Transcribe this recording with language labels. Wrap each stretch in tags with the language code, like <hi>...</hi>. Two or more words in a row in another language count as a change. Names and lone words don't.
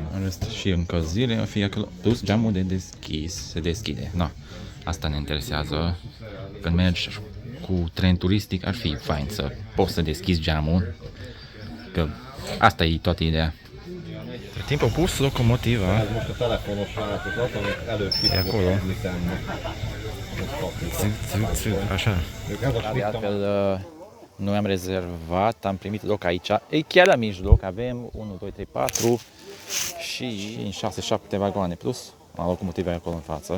<ro>În rest și încălzire, fie acolo, plus geamul de deschis, se deschide. No, asta ne interesează. Când mergi cu tren turistic ar fi fain să poți să deschizi geamul, că asta e toată ideea. De timp au pus locomotiva.</ro> <hu>Most a telefonos változat, amit előbb ki</hu> <ro>E acolo. Așa. De altfel, noi am rezervat, am primit loc aici. E chiar la mijloc, avem 1, 2, 3, 4 și 6, 7 vagoane plus locomotiva acolo în față.</ro>